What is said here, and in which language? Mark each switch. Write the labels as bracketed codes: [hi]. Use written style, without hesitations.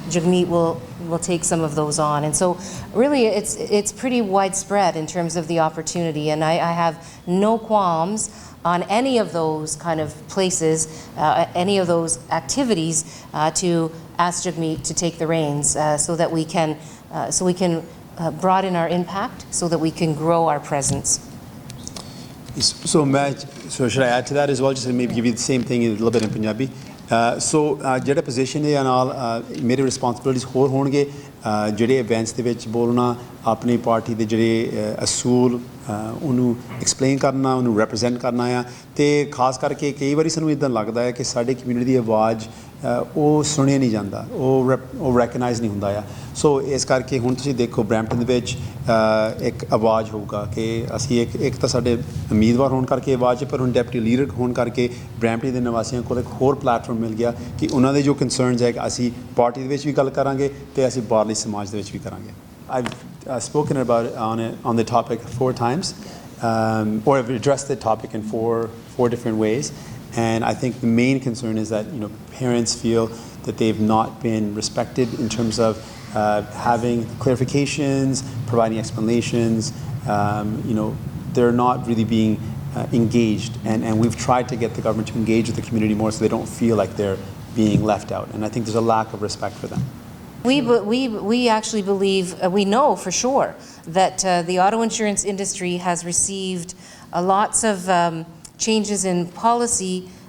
[en] Jagmeet will take some of those on. And so really it's pretty widespread in terms of the opportunity and I have no qualms on any of those kind of places, any of those activities to ask Jagmeet to take the reins so that we can broaden our impact so that we can grow our presence. So should I add to that as well? Just maybe give you the same thing in a little bit in Punjabi. [pa] So ਜਿਹੜਾ position ਦੇ ਨਾਲ ਮੇਰੇ responsibilities ਹੋਰ ਹੋਣਗੇ ਜਿਹੜੇ events ਦੇ ਵਿੱਚ ਬੋਲਣਾ ਆਪਣੀ ਪਾਰਟੀ ਦੇ ਜਿਹੜੇ ਅਸੂਲ ਉਹਨੂੰ ਐਕਸਪਲੇਨ ਕਰਨਾ ਉਹਨੂੰ ਰਿਪਰੈਜ਼ੈਂਟ ਕਰਨਾ ਆ ਤੇ ਖਾਸ ਕਰਕੇ ਕਈ ਵਾਰੀ ਸਾਨੂੰ ਇਦਾਂ ਲੱਗਦਾ ਹੈ ਕਿ ਸਾਡੀ ਕਮਿਊਨਿਟੀ ਦੀ ਆਵਾਜ਼ ਉਹ ਸੁਣਿਆ ਨਹੀਂ ਜਾਂਦਾ ਉਹ ਰੈਕਗਨਾਈਜ਼ ਨਹੀਂ ਹੁੰਦਾ ਆ ਸੋ ਇਸ ਕਰਕੇ ਹੁਣ ਤੁਸੀਂ ਦੇਖੋ ਬਰੈਂਪਟਨ ਦੇ ਵਿੱਚ ਇੱਕ ਆਵਾਜ਼ ਹੋਊਗਾ ਕਿ ਅਸੀਂ ਇੱਕ ਤਾਂ ਸਾਡੇ ਉਮੀਦਵਾਰ ਹੋਣ ਕਰਕੇ ਆਵਾਜ਼ ਪਰ ਹੁਣ ਡੈਪਟੀ ਲੀਡਰ ਹੋਣ ਕਰਕੇ ਬਰੈਂਪਟਨ ਦੇ ਨਿਵਾਸੀਆਂ ਕੋਲ ਇੱਕ ਹੋਰ ਪਲੈਟਫਾਰਮ ਮਿਲ ਗਿਆ ਕਿ ਉਹਨਾਂ ਦੇ ਜੋ ਕੰਸਰਨਸ ਹੈ ਅਸੀਂ ਪਾਰਟੀ ਦੇ ਵਿੱਚ ਵੀ ਗੱਲ ਕਰਾਂਗੇ ਤੇ ਅਸੀਂ ਬਾਹਰਲੇ ਸਮਾਜ ਦੇ ਵਿੱਚ ਵੀ ਕਰਾਂਗੇ [en] I've spoken about on the topic 4 times or I've addressed the topic in four different ways and I think the main concern is that parents feel that they've not been respected in terms of having clarifications, providing explanations. They're not really being engaged, and we've tried to get the government to engage with the community more so they don't feel like they're being left out. And I think there's a lack of respect for them. We actually believe, we know for sure that the auto insurance industry has received lots of changes in policy.